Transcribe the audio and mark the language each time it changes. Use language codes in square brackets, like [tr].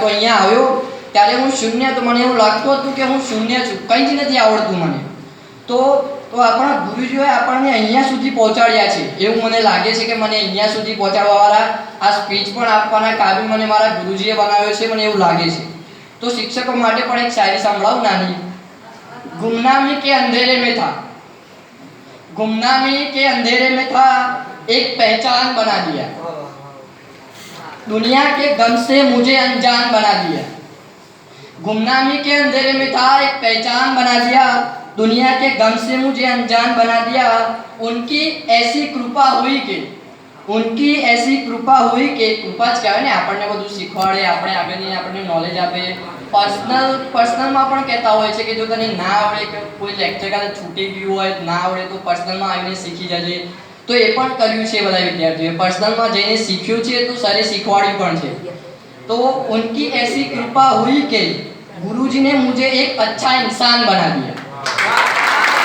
[gu] તો અહીંયા આવ્યો ત્યારે હું શૂન્ય, તો મને એવું લાગતું હતું કે હું શૂન્ય છું, કંઈ જ નથી આવડતું મને. તો આપણા ગુરુજીઓએ આપણને અહીંયા સુધી પહોંચાડ્યા છે એવું મને લાગે છે કે મને અહીંયા સુધી પહોંચાડવાવાળા, આ સ્પીચ પણ આપવાના કાબિલ મને મારા ગુરુજીએ બનાવ્યો છે, મને એવું લાગે છે. તો શિક્ષકો માટે પણ એક શાયરી સંભળાવું નાની. [hi] गुमनामी के अंधेरे में था, गुमनामी के अंधेरे में था, एक पहचान बना दिया, दुनिया के गम से मुझे अनजान बना दिया. गुमनामी के अंधेरे में था, एक पहचान बना दिया, दुनिया के गम से मुझे अनजान बना दिया. उनकी ऐसी कृपा हुई [gu] કે उनकी ऐसी कृपा हुई કે કૃપા જ કહેવાય ને, આપણને બધું શીખવાડે, આપણે આગળની આપણને નોલેજ આપે. પર્સનલમાં પણ કહેતા હોય છે કે જો તને ના આવડે કે કોઈ લેક્ચર કાલે છૂટી ગયું હોય, ના આવડે તો પર્સનલમાં આવીને શીખી જજે. તો એ પણ કર્યું છે બધા વિદ્યાર્થીઓએ, પર્સનલમાં જઈને શીખ્યું છે, તો સરે શીખવાડ્યું પણ છે. [hi] તો ઉનકી ऐसी कृपा हुई કે गुरुजी ने मुझे एक अच्छा इंसान बना दिया.